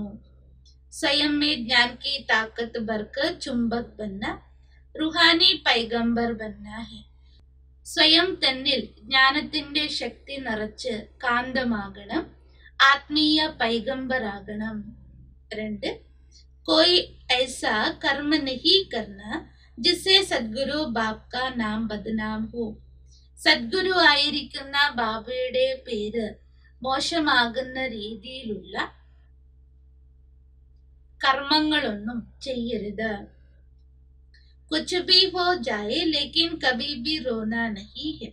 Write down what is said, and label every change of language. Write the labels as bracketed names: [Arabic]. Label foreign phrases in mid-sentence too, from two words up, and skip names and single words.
[Hindi] स्वयं में ज्ञान की ताकत भरकर चुंबक बनना रूहानी पैगंबर बनना है. [Malayalam] സ്വയം തന്നിൽ ജ്ഞാനത്തിന്റെ ശക്തി നിറച്ച് കാന്തമാകണം, ആത്മീയ പൈഗംബറാകണം. 2, [Hindi] कोई ऐसा कर्म नहीं करना जिससे सद्गुरु बाब का नाम बदनाम हो. [Malayalam] സദ്ഗുരു ആയിരിക്കുന്ന ബാബയുടെ പേര് മോശമാകുന്ന രീതിയിലുള്ള കർമ്മങ്ങളൊന്നും ചെയ്യരുത്. [Hindi] कुछ भी हो जाए लेकिन कभी भी रोना नहीं है.